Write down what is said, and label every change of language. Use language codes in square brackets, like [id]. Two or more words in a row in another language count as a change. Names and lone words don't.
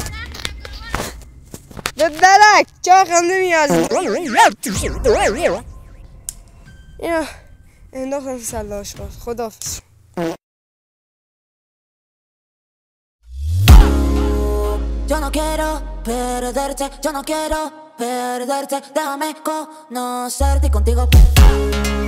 [fa] به درک چه خنده میاد اینو انداختم سلاش خداحافظ [es] Yo no quiero perderte, déjame conocerte y contigo